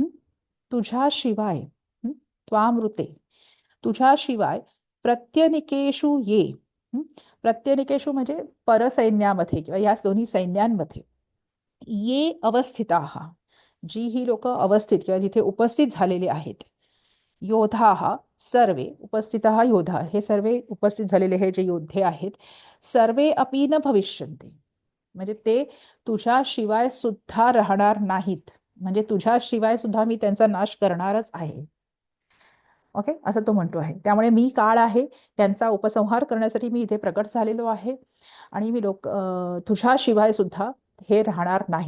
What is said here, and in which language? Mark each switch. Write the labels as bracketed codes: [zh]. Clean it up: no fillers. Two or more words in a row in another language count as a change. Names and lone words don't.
[mr] तुझ्याशिवाय, हं? त्वामृते, तुझ्याशिवाय [sa] प्रत्यनिकेषु ये, [mr] हं? प्रत्यनिकेषु म्हणजे परसैन्यामध्ये किंवा या दोन्ही सैन्यांमध्ये, [sa] ये अवस्थिताः, [mr] जी ही लोक अवस्थित किंवा जिथे उपस्थित झालेले आहेत, [sa] योधाः सर्वे, उपस्थितः योधा, [mr] हे सर्वे उपस्थित झालेले हे जे योद्धे आहेत, [sa] सर्वे अपि न भविष्यन्ति, [mr] म्हणजे ते तुझ्याशिवाय सुद्धा राहणार नाहीत, म्हणजे तुझ्याशिवाय सुद्धा मी त्यांचा नाश करणारच आहे. ओके, असं तो म्हणतो आहे. त्यामुळे मी काळ आहे, त्यांचा उपसंहार करण्यासाठी मी इथे प्रकट झालेलो आहे. आणि मी तुझ्याशिवाय सुद्धा हे राहणार नाहीत.